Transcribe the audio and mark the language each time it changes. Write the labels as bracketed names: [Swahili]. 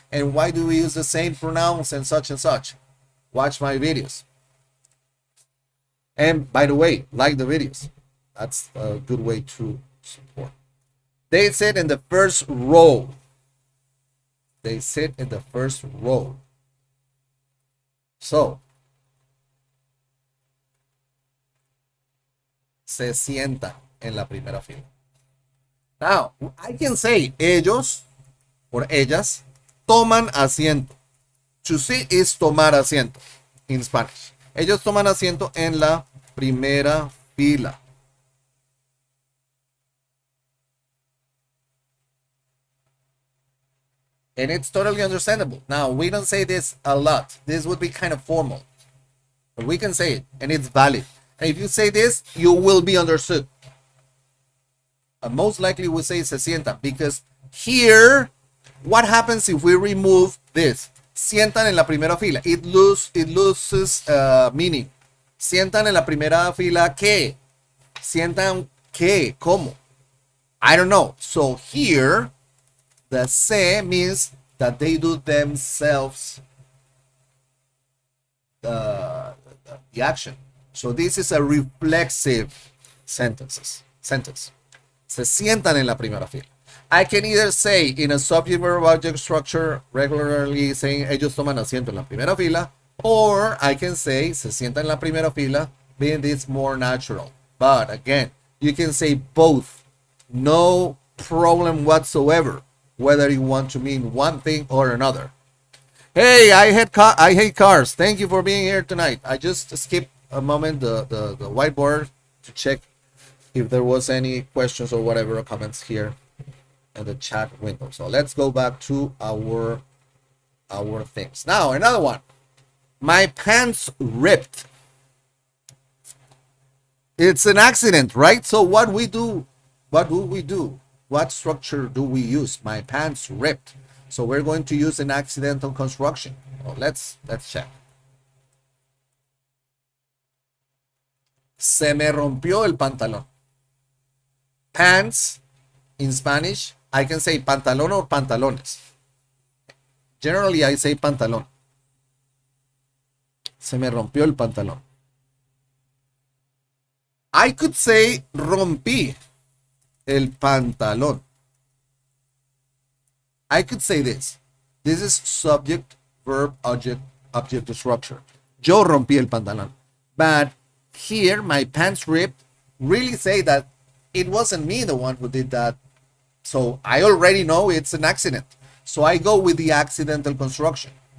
[English] And why do we use the same pronouns and such and such? Watch my videos. And by the way, like the videos. That's a good way to support. They sit in the first row. They sit in the first row. [Spanish] So, se sientan en la primera fila. [English] Now, I can say ellos or [Spanish] ellas toman asiento. [English] To sit is [Spanish] tomar asiento [English] in Spanish. [Spanish] Ellos toman asiento en la primera fila. [English] And it's totally understandable. Now, we don't say this a lot. This would be kind of formal. But we can say it, and it's valid. And if you say this, you will be understood. Most likely we say [Spanish] se sientan, [English] because here, what happens if we remove this? [Spanish] Sientan en la primera fila. [English] It loses meaning. [Spanish] Sientan en la primera fila, ¿qué? Sientan, ¿qué? ¿Cómo? [English] I don't know. So here, the se means that they do themselves the action. So this is a reflexive sentence. [Spanish] Se sientan en la primera fila. [English] I can either say in a subject verb object structure, regularly saying [Spanish] ellos toman asiento en la primera fila, [English] or I can say [Spanish] se sientan en la primera fila, [English] being this more natural. But again, you can say both. No problem whatsoever, whether you want to mean one thing or another. Hey, I hate cars. Thank you for being here tonight. I just skipped a moment the whiteboard to check if there was any questions or whatever comments here in the chat window. So let's go back to our things. Now, another one. My pants ripped. It's an accident, right? So what do we do? What structure do we use? My pants ripped. So we're going to use an accidental construction. Well, let's check. [Spanish] Se me rompió el pantalón. [English] Pants, in Spanish, I can say pantalón or pantalones. Generally, I say pantalón. [Spanish] Se me rompió el pantalón. [English] I could say [Spanish] rompí el pantalón. [English] I could say this. This is subject, verb, object structure. [Spanish] Yo rompí el pantalón. [English] But here, my pants ripped really say that it wasn't me the one who did that. So I already know it's an accident. So I go with the accidental construction.